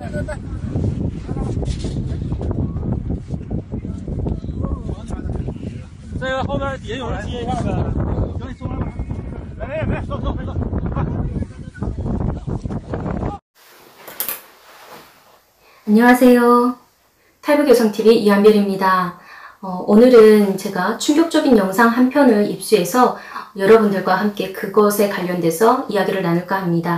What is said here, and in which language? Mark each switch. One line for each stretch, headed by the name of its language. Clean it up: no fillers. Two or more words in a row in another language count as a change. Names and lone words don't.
Chinese: 这个后边底下有人接一下呗。行，你松开吧。来，收，快走。
Korean: 안녕하세요. 탈북여성TV 이한별입니다. 오늘은 제가 충격적인 영상 한 편을 입수해서 여러분들과 함께 그것에 관련돼서 이야기를 나눌까 합니다.